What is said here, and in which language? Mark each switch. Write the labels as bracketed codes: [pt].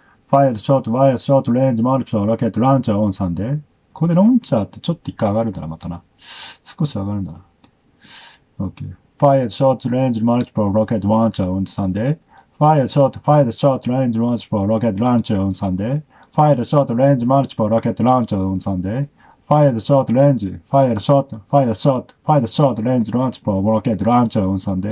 [en] Fired short range multiple rocket launcher on Sunday. [ja] ここでロンチャーってちょっと一回上がるんだな、またな。少し上がるんだな。 Okay. [en] Fired short range multiple rocket launcher on Sunday. Fired short range multiple rocket launcher on Sunday. Fired short range multiple rocket launcher on Sunday. Fired short range multiple rocket launcher on Sunday.